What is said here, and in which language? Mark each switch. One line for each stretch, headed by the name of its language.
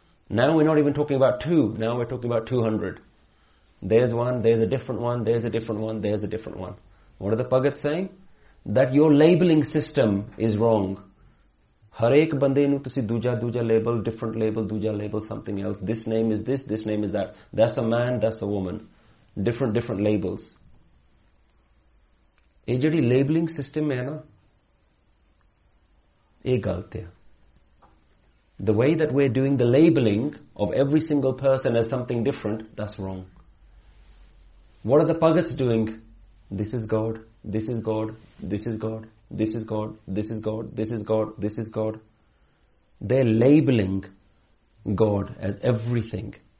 English: Now we're not even talking about two, now we're talking about 200. There's one, there's a different one, there's a different one, there's a different one. What are the Bhagats saying? That your labeling system is wrong.
Punjabi: Harek bande nu tusi duja duja label,
English: different label, duja label, something else. This name is this, this name is that. That's a man, that's a woman. Different labels.
Punjabi: ਏ ਜਿਹੜੀ
English: labeling system
Punjabi: ਹੈ ਨਾ, ਏ ਗਲਤ ਹੈ.
English: The way that we're doing the labeling of every single person as something different, that's wrong. What are the Bhagats doing? This is God, this is God, this is God, this is God, this is God, this is God, this is God. They're labeling God as everything.